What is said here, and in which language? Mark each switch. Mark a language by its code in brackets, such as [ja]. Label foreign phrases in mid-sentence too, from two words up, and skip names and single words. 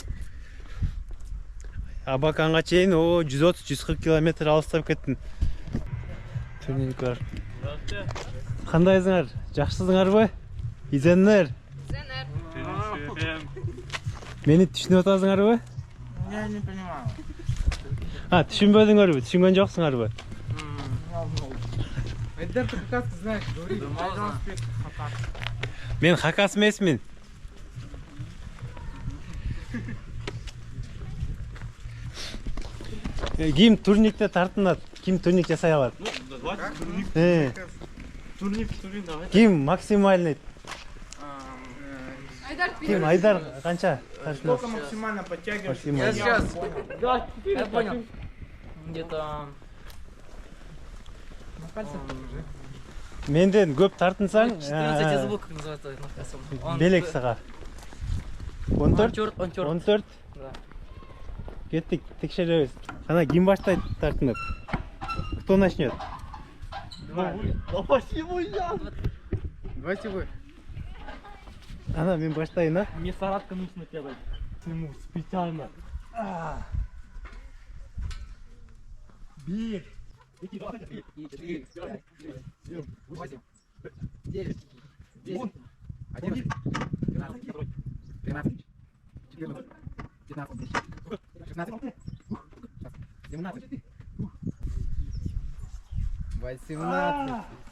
[ky] Абаканга чейин 130-140 километр алыстап кеттим. Төрнөлүклөр. Кандайсыңар? Жакшысыңарбы? [kjh] Изеннер. [ky] Мени түшүнүп атасыңарбы? [ru] Я не понимаю. [ky] Түшүнбөдүңөрбү? Түшүнгөн жоксуңарбы? Айдар, [ru] ты как знаешь, говори. [ky] Мен хакас эмесмин. Ким турникте тартынат? Ким турник жасай алат? [ru] Турник давай. [ky] Ким максимальный? Айдар, Ким Айдар канча? [ru] Сколько максимально подтягиваешь? Максимально. Сейчас. Да, я понял. Где-то... [ky] Менден көп тартынсаң, [ru] 14 звук называется. [ky] белек сага. 14? 14? [ru] Да. [ky] Кеттик, текшеребиз. Ана ким баштайт тартынып? [ru] Кто начнет? Давайте вы. [ky] Ана мен баштайын, а? [ru] Мне саратка нужно делать. Ему специально. 1 2, 3, 4, 5, 8, 9, 10, 11, 12, 13, 14, 15, 16, 17, 18.